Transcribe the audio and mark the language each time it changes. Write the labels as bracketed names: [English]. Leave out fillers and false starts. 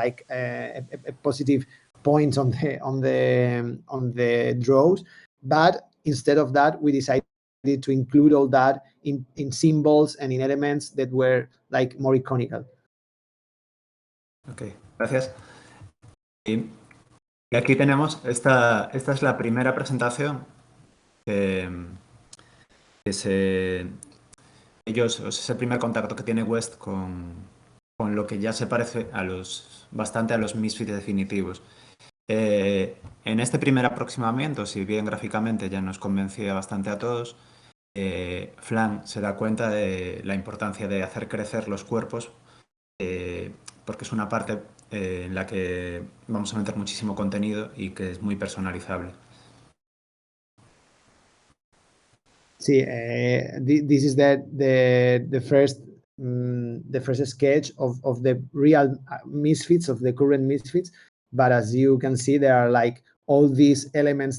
[English] a positive point on the draws, but instead of that we decided to include all that in symbols and in elements that were like more iconical. [Spanish] Ok, gracias. Y aquí tenemos, esta es la primera presentación que es el primer contacto que tiene West con lo que ya se parece bastante a los Misfits definitivos. En este primer aproximamiento, si bien gráficamente ya nos convencía bastante a todos, Flan se da cuenta de la importancia de hacer crecer los cuerpos, porque es una parte en la que vamos a meter muchísimo contenido y que es muy personalizable. [English] Sí, this is the first sketch of the real Misfits, of the current Misfits. But as you can see, there are like all these elements.